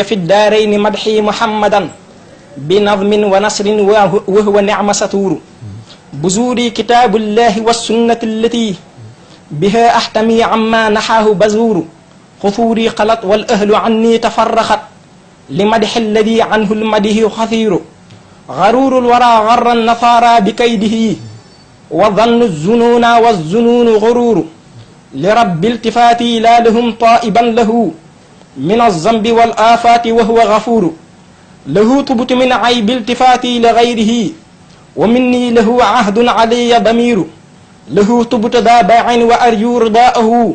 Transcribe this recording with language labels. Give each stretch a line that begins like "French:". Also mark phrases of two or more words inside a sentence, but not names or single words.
Arabic: في دارين ماضٍ محمدًا بنظمٍ ونثرٍ وهو نعمة سطور بزور كتاب الله والسنة التي بها أختم أما نخاه بزور خطور خلط والأهل أني تفرغت لماضٍ الذي عنه المادح كثير غرور الورى غرّه نصارى بكيده وظنّ ظنونا وظنون غرور لربي التفات لا لهم تائبا له من الذنب والآفات وهو غفور له تبت من عيب التفات لغيره ومني له عهد عليّ ضمير له تبت داء باء وأرجو رضاه